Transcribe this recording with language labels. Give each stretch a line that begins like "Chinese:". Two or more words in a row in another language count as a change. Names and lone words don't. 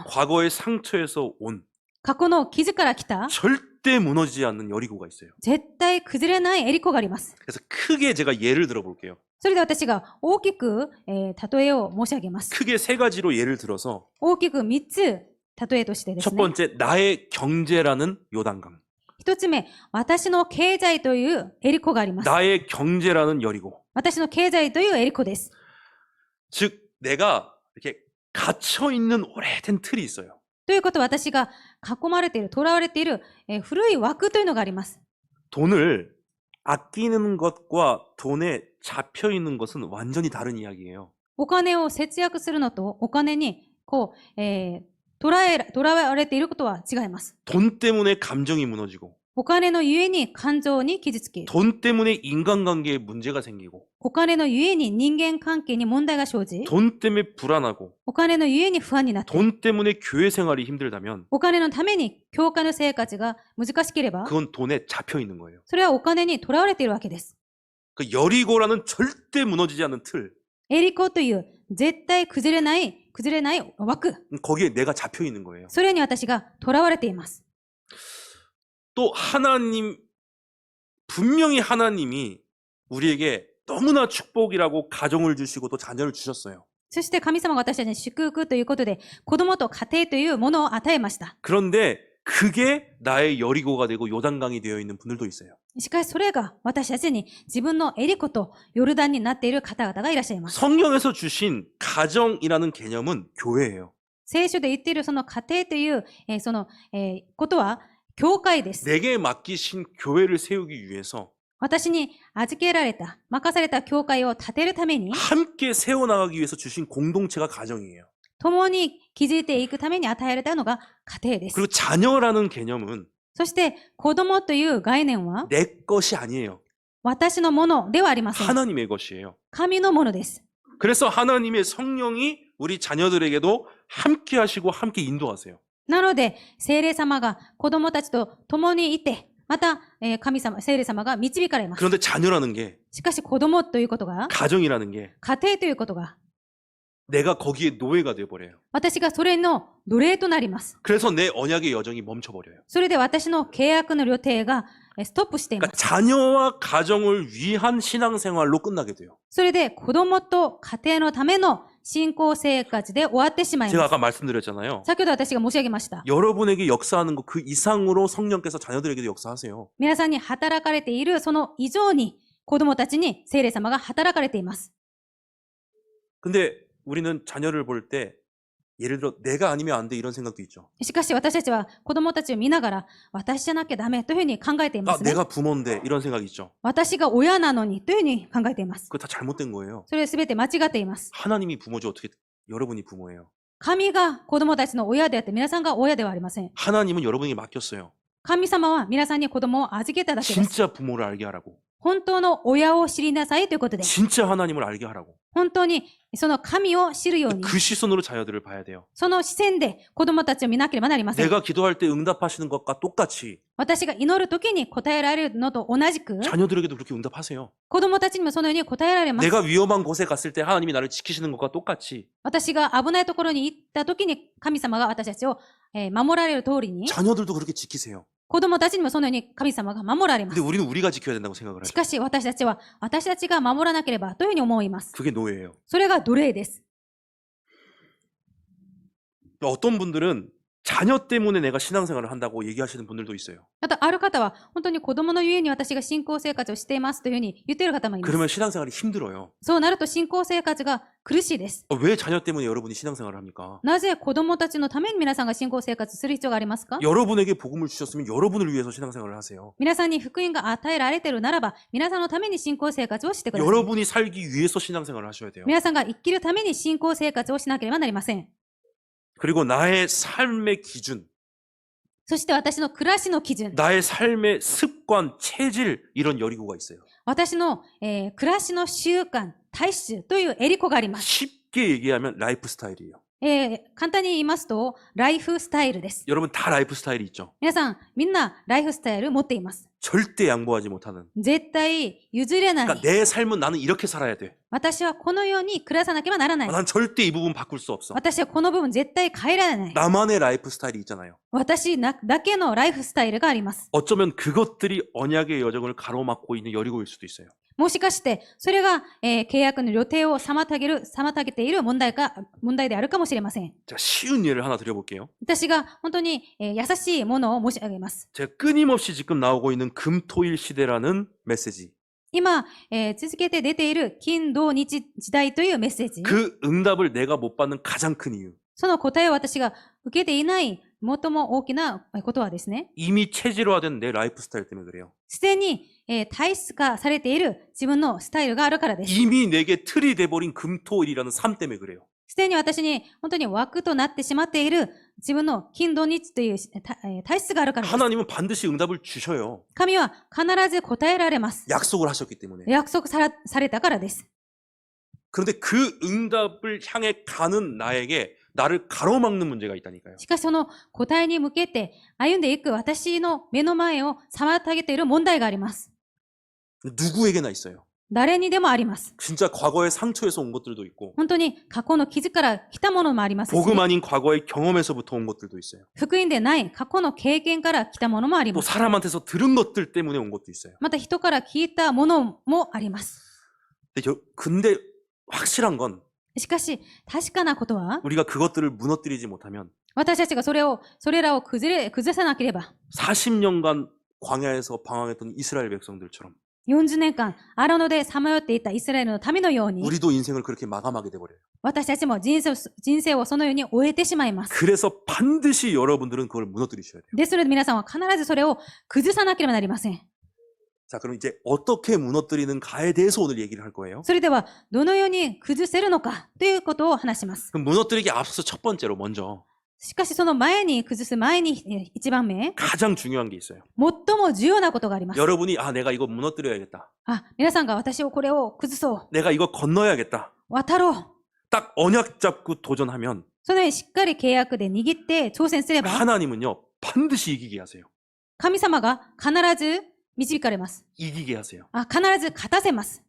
Korean: 과거의 상처에서 온
Japanese: 過去の傷から来た
Korean: 절대 무너지지 않는 여리고가 있어요.
Japanese: 絶対崩れないエリコがあります。
Korean: 그래서 크게 제가 예를 들어볼게요.
Japanese: それで私が大きく、例えを申し上げます。
Korean: 크게 세 가지로 예를 들어서
Japanese: 大きく3つ例えとしてです
Korean: 첫
Japanese: ね。
Korean: 번째 나의 경제라는 요단강.
Japanese: 一つ目、私の経済というエリコがあります。
Korean: 나의 경제라는 여리고.
Japanese: 私の経済というエリコです。
Korean: 즉 내가 이렇게 갇혀 있는 오래된 틀이 있어요.
Japanese: ということは私が囲まれている、囚われている、古い枠というのがあります。
Korean: 돈을 아끼는 것과 돈에 잡혀 있는 것은 완전히 다른 이야기예요.
Japanese: お金を節約するのとお金に捉われていることは違います。
Korean: 돈 때문에 감정이 무너지고,
Japanese: お金のゆえに感情に傷つける。
Korean: 돈 때문에 인간관계에 문제가 생기고,
Japanese: お金のゆえに人間関係に問題が生じ、
Korean: 돈 때문에 불안하고,
Japanese: お金のゆえに不安になって、
Korean: 돈 때문에 교회 생활이 힘들다면
Japanese: お金のために教会の生活が難しければ、
Korean: 그건 돈에 잡혀 있는 거예요.
Japanese: それはお金にとらわれているわけです。
Korean: 그 여리고라는 절대 무너지지 않는 틀,
Japanese: エリコという絶対崩れない枠、
Korean: 거기에 내가 잡혀 있는 거예요.
Japanese: それに私がとらわれています。
Korean: 또 하나님, 분명히 하나님이 우리에게 너무나 축복이라고 가정을 주시고 또 자녀를 주셨어요.
Japanese: そして神様が私たちに祝福ということで、子供と家庭というものを与えました。
Korean: 그런데 그게 나의 여리고가 되고 요단강이 되어 있는 분들도 있어요.
Japanese: しかしそれが私たちに自分のエリコとヨルダンになっている方々がいらっしゃいます。
Korean: 성경에서 주신 가정이라는 개념은 교회예요.
Japanese: 聖書で言っているその家庭という、ことは教会です。
Korean: 내게 맡기신 교회를 세우기 위해서
Japanese: 私に預けられた、任された教会を建てるために、
Korean: 함께 세워나가기 위해서 주신 공동체가 가정이에요.
Japanese: 共に築いていくために与えられたのが家庭です。
Korean: 그리고 자녀라는 개념은
Japanese: そして子供という概念は
Korean: 내 것이 아니에요.
Japanese: 私のものではありません。
Korean: 하나님의 것이에요.
Japanese: 神のものです。
Korean: 그래서 하나님의 성령이 우리 자녀들에게도 함께 하시고 함께 인도하세요.
Japanese: なので、聖霊様が子供たちと共にいて、また、神様、聖霊様が導かれます。
Korean: 그런데 자녀라는 게,
Japanese: しかし子供ということが、
Korean: 가정이라는 게
Japanese: 家庭ということが、
Korean: 내가 거기에 노예가 돼버려요.
Japanese: 私がそれの奴隷となります。
Korean: 그래서 내 언약의 여정이 멈춰버려요.
Japanese: それで私の契約の予定がストップしていま
Korean: 그러니까
Japanese: す。
Korean: 자녀와 가정을 위한 신앙생활로 끝나게 돼요.
Japanese: それで子供と家庭のための信仰生活で終わってしまい
Korean: 제가
Japanese: ます。
Korean: 아까 말씀드렸잖아요.
Japanese: 先ほど私が申し上げました。
Korean: 여러분에게 역사하는 것 그 이상으로 성령께서 자녀들에게도 역사하세요.
Japanese: 皆さんに働かれているその以上に子供たちに聖霊様が働かれています。
Korean: 근데 우리는 자녀를 볼 때 예를 들어 내가 아니면 안 돼 이런 생각도 있죠.
Japanese: しかし私たちは子供たちを見ながら私じゃなきゃダメというふうに考えていま
Korean: 아,
Japanese: すね。
Korean: 내가 부모인데 이런 생각이 있죠.
Japanese: 私が親なのにというふうに考えています。
Korean: 그거 다 잘못된 거예요.
Japanese: それは全て間違っています。
Korean: 하나님이 부모죠. 어떻게 여러분이 부모예요.
Japanese: 神が子供たちの親であって皆さんが親ではありません。
Korean: 하나님은 여러분에게 맡겼어요.
Japanese: 神様は皆さんに子供を預けただけです。
Korean: 진짜 부모를 알게 하라고.
Japanese: 本当の親を知りなさいということで、
Korean: 진짜 하나님을 알게 하라고.
Japanese: 本当にその神を知るように、
Korean: 그 시선으로 자녀들을 봐야 돼요.
Japanese: その視線で子供たちを見なければなりません。
Korean: 내가 기도할 때 응답하시는 것과 똑같이
Japanese: 私が祈るときに答えられるのと同じく、
Korean: 자녀들에게도 그렇게 응답하세요.
Japanese: 子供たちにもそのように答えられます。
Korean: 내가 위험한 곳에 갔을 때 하나님이 나를 지키시는 것과 똑같이
Japanese: 私が危ないところに行ったときに神様が私たちを守られる通りに、
Korean: 자녀들도 그렇게 지키세요.
Japanese: 子供たちにもそのように神様が守られま
Korean: 근데
Japanese: す。
Korean: 우리는 우리가 지켜야 된다고 생각을
Japanese: し
Korean: 하죠.
Japanese: かし私たちは私たちが守らなければというふうに思います。
Korean: 그게 노예예요.
Japanese: それが奴隷です。
Korean: 어떤 분들은 자녀 때문에 내가 신앙생활을 한다고 얘기하시는 분들도 있어요.
Japanese: またある方は本当に子供のゆえに私が信仰生活をしていますというふうに言っている方もいます。
Korean: 그러면 신앙생활이 힘들어요.
Japanese: そうなると信仰生活が苦しいです。
Korean: 왜 자녀 때문에 여러분이 신앙생활을 합니까?
Japanese: なぜ子供たちのために皆さんが信仰生活する必要がありますか？
Korean: 여러분에게 복음을 주셨으면 여러분을 위해서 신앙생활을 하세요.
Japanese: 皆さんに福音が与えられているならば、皆さんのために信仰生活をしてください。
Korean: 여러분이 살기 위해서 신앙생활을 하셔야 돼요.
Japanese: 皆さんが生きるために信仰生活をしなければなりません。
Korean: 그리고 나의 삶의 기준,
Japanese: そして私の暮らしの基準、
Korean: 나의 삶의 습관, 체질 이런 여리고가 있어요.
Japanese: 私の、暮らしの習慣、体質というエリコがあります。
Korean: 쉽게 얘기하면 라이프 스타일이에요.
Japanese: 簡単に言いますと、ライフスタイルです。
Korean: 여러분 다 라이프 스타일이 있죠.
Japanese: 皆さん、みんなライフスタイル持っています。
Korean: 절대 양보하지 못하는.
Japanese: 絶対譲れない。
Korean: 그러니까 내 삶은 나는 이렇게 살아야 돼.
Japanese: 私はこのように暮らさなければならない。
Korean: 난 절대 이 부분 바꿀 수 없어.
Japanese: 私はこの部分絶対変えられない。
Korean: 나만의 라이프 스타일이 있잖아요.
Japanese: 私だけのライフスタイルがあります。
Korean: 어쩌면 그것들이 언약의 여정을 가로막고 있는 여리고일 수도 있어요.
Japanese: もしかして、それが、契約の予定を妨げている問題であるかもしれません。
Korean: 자, 쉬운 예를 하나 드려볼게요.
Japanese: 私が本当に、優しいものを申し上げます。
Korean: 제가 끊임없이 지금 나오고 있는 금토일 시대라는 메시지.
Japanese: 今、続けて出ている金土日時代というメッセージ。
Korean: 그 응답을 내가 못 받는 가장 큰 이유.
Japanese: その答えを私が受けていない最も大きなことはですね、
Korean: 이미 체질화된 내 라이프 스타일 때문에 그래요.
Japanese: すでに、 体質化されている自分のスタイルがあるからです。
Korean: 이미 내게 틀이 돼버린 금토일이라는 삶 때문에 그래요.
Japanese: すでに私に本当に枠となってしまっている自分の金土日という体質があるからです。
Korean: 하나님은 반드시 응답을 주셔요.
Japanese: 神は必ず答えられます。
Korean: 약속을 하셨기 때문에.
Japanese: 約束されたからです。
Korean: 그런데 그 응답을 향해 가는 나에게 나를 가로막는 문제가 있다니까요.
Japanese: しかしその答えに向けて歩んでいく私の目の前を妨げている問題があります。
Korean: 누구에게나 있어요.
Japanese: 誰にでもあります。
Korean: 진짜 과거의 상처에서 온 것들도 있고
Japanese: 本当に過去の傷から来たものもありますし、
Korean: 복음 아닌 과거의 경험에서부터 온 것들도 있어요.
Japanese: 福音でない過去の経験から来たものもあり
Korean: 또
Japanese: ます。
Korean: 사람한테서 들은 것들 때문에 온 것도 있어요.
Japanese: また人から聞いたものもあります。
Korean: 근데 확실한 건
Japanese: しかし確かなことは、
Korean: 우리가 그것들을 무너뜨리지 못하면
Japanese: 私たちがそれらを崩さなければ、
Korean: 40년간 광야에서 방황했던 이스라엘 백성들처럼
Japanese: 40 年間荒野でさまよっていたイスラエルの民のように、
Korean: 우리도 인생을 그렇게 마감하게 돼버려요.
Japanese: 私たちも人生をそのように終えてしまいます。
Korean: 그래서 반드시 여러분들은 그걸 무너뜨리셔야 돼요.
Japanese: ですので皆さんは必ずそれを崩さなければなりません。
Korean: 자, 그럼 이제 어떻게 무너뜨리는가에 대해서 오늘 얘기를 할 거예요.
Japanese: それではどのように崩せるのかということを話します。
Korean: 그럼 무너뜨리기 앞서서 첫 번째로 먼저
Japanese: しかしその前に崩す前に一番目、
Korean: 가장 중요한 게 있어요.
Japanese: 最も重要なことがあります。
Korean: 여러분이 내가 이거 무너뜨려야겠다.
Japanese: 皆さんが私をこれを崩そう。
Korean: 내가 이거 건너야겠다.
Japanese: 渡ろう。
Korean: 딱 언약 잡고 도전하면
Japanese: そのようにしっかり契約で握って挑戦すれば、
Korean: 하나님은요 반드시 이기게 하세요.
Japanese: 神様が必ず導かれます。
Korean: 이기게 하세요.
Japanese: 必ず勝たせます。